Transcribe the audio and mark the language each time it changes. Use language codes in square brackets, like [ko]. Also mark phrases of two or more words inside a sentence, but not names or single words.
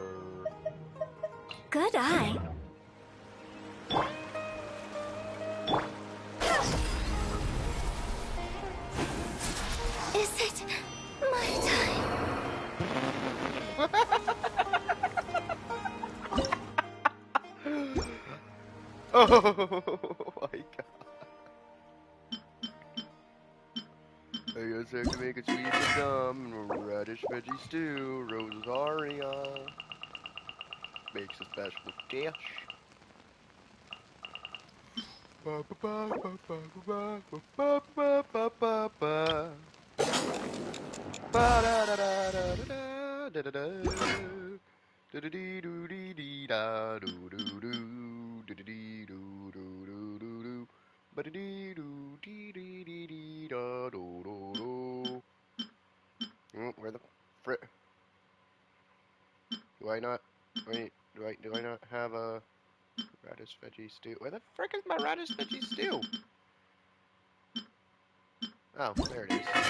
[en] Good eye. Is it my time? Oh my god. I guess I can make a sweet madame, radish veggie stew, rosaria. Makes a special dish. Ba ba ba ba ba ba ba ba ba ba. Ba da da da da da da da da. Do do dee do dee dee da do do do do do dee do do do do do. Ba da dee do dee dee dee dee da do do do. Where the frick? Do I not? Wait, do I not have a radish veggie stew? Where the frick is my radish veggie stew? Oh, there it is.